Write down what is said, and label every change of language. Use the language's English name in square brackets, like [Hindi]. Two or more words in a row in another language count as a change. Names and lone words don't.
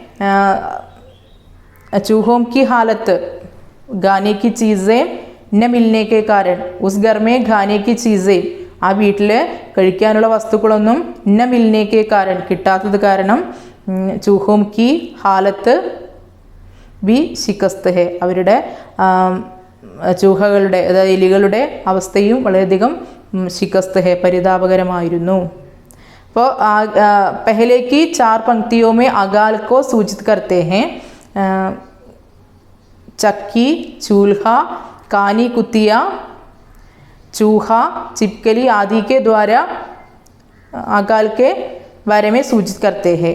[Hindi] चूहों की हालत गाने की चीज़ें न मिलने के कारण उस घर में खाने की चीज़ें [Malayalam] ആ വീട്ടിൽ കഴിക്കാനുള്ള വസ്തുക്കളൊന്നും [Hindi] न मिलने के कारण [Malayalam] കിട്ടാത്തത് കാരണം [Hindi] चूहों की हालत भी शिकस्त है [Malayalam] അവരുടെ ചൂഹകളുടെ അതായത് എലികളുടെ അവസ്ഥയും വളരെയധികം [Hindi] शिकस्त है പരിതാപകരമായിരുന്നു. അപ്പോൾ पहले की 4 पंक्तियों में अकाल को सूचित करते हैं. चक्की चूल्हा कानी कुतिया चूहा चिपकली आदि के द्वारा अकाल के बारे में सूचित करते हैं.